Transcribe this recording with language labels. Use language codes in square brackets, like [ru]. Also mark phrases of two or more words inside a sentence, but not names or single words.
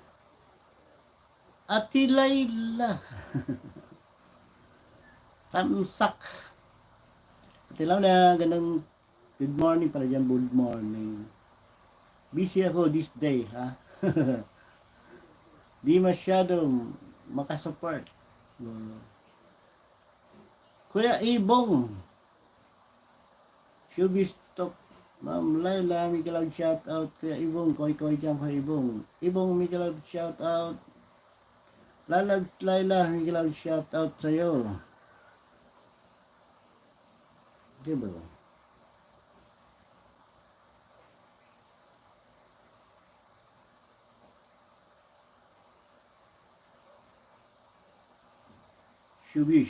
[tl] Ati Layla. Tamsak. Ati Layla, gandang [en] good morning [tl] pala dyan. [en] Good morning. Busy ako this day, ha? [tl] Di masyadong makasupport. Kuya Ibong. Showbiz Talk. Ma'am Laila, Miguel [en] shout out. [tl] Kuya Ibong, koy dyan Kuya Ibong. Ibong, Miguel [en] shout out. [tl] Laila, Miguel [en] shout out [tl] sa'yo. Diba? Showbiz.